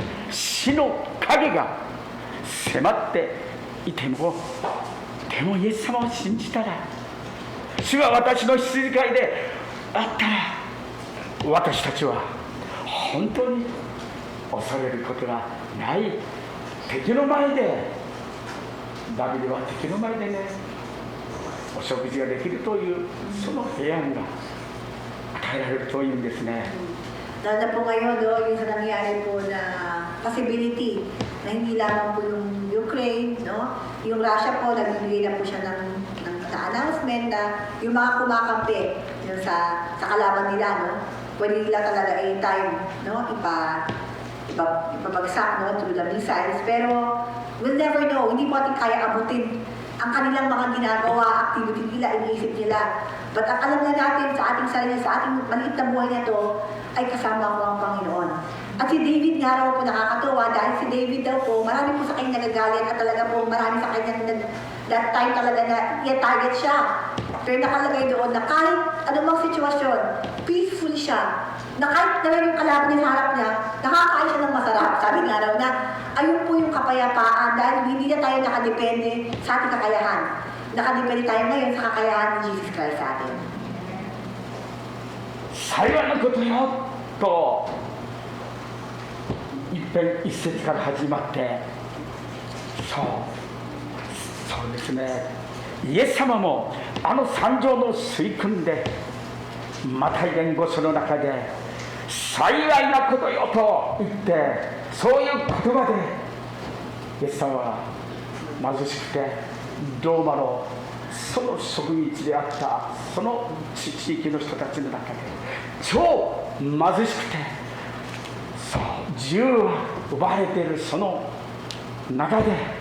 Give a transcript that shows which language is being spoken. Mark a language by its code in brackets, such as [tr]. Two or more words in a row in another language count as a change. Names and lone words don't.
[ja] 死の影が迫っていてもでもイエス様を信じたら主が私の羊飼いであったら私たちは本当に恐れることがない。敵の前でダビデは敵の前でねお食事ができるというその平安が与えられるというんですね。 [tl] Lalo na po ngayon, yung sa nangyari po na possibility na hindi lamang po yung Ukraine, no? Yung Russia po, nagbibigay na po siya ng announcement na yung mga kumakampi yung sa kalaban nila, no? Pwede nila talaga anytime, no? Ipabagsak, no? [en] Through the missiles. [tl] Pero [en] we'll never know, [tl] hindi po ating kaya abutin ang kanilang mga ginagawa, activity nila, iniisip nila. But ang alam na natin sa ating sarili, sa ating maliit na buhay na to, ay kasama ko ang Panginoon. At si David nga raw po nakakatuwa dahil si David daw po, marami po sa kanya nagagalit at talaga po marami sa kanya [en] That time [tl] talaga na i-target siya. Pero nakalagay doon na kahit anumang sitwasyon, peaceful siya. Na kahit na yung kalaban niya sa harap niya, nakakain siya ng masarap. Sabi nga raw na, ayun po yung kapayapaan dahil hindi na tayo nakadepende sa ating kakayahan. Nakadepende tayo ngayon sa kakayahan ni Jesus Christ sa atin. [ja] 幸いなことよと一編一節から始まってそうですねイエス様もあの山上の水訓でマタイ伝5書の中で幸いなことよと言ってそういう言葉でイエス様は貧しくてローマのその植民地であったその地域の人たちの中で超貧しくて自由を奪われているその中で